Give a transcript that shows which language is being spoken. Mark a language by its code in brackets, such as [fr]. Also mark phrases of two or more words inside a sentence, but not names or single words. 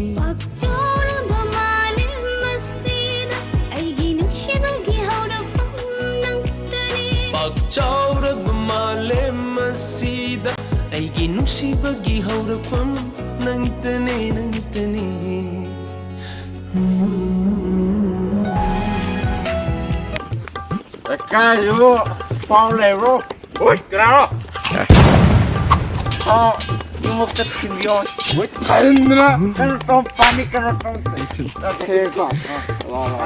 [mni] ꯆꯥꯎꯔꯕ ꯃꯥꯂꯦꯝ ꯑꯁꯤꯗ ꯑꯩꯒꯤ ꯅꯨꯡꯁꯤꯕꯒꯤ ꯍꯧꯔꯛꯐꯝ ꯅꯪ ꯈꯛꯇꯅꯤ ꯄꯥꯛ ꯆꯥꯎꯔꯕ ꯃꯥꯂꯦꯝ ꯑꯁꯤꯗ ꯑꯩꯒꯤ ꯅꯨꯡꯁꯤꯕꯒꯤ ꯍꯧꯔꯛꯐꯝ ꯅꯪꯇꯅꯤ ꯅꯪꯇꯅꯤ [pt] Caiu, Paulo levou. Oi, claro. Oh, eu vou ter que ir. Oi, Andra, eu tô pânico, eu tô.